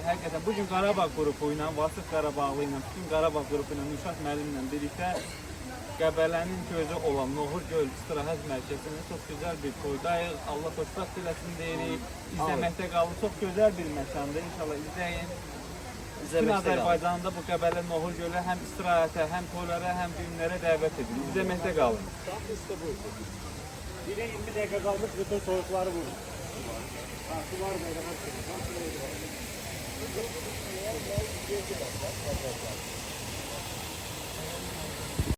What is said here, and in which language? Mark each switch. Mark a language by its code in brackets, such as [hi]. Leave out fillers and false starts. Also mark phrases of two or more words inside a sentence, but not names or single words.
[az] Həqiqətən bugün Qarabağ qrupu ilə, Vasif Qarabağlı ilə, bütün Qarabağ qrupu ilə, Nüşat müəllimlə birlikdə Qəbələnin gözü olan Nohur Göl İstirahət Mərkəzində çox gözəl bir toydayıq. Allah xoşbəxt eləsin deyirik. İzləməkdə qalın. Çox gözəl bir məkandır. İnşallah izləyin. Bütün Azərbaycanda bu Qəbələ Nohur Gölü həm istirahətə, həm toylara, həm düğünlərə dəvət edilir. İzləməkdə qalın. [tr] İşte bu. Yine 20 dakika kalmış bütün soğukları vurur. Su var mı?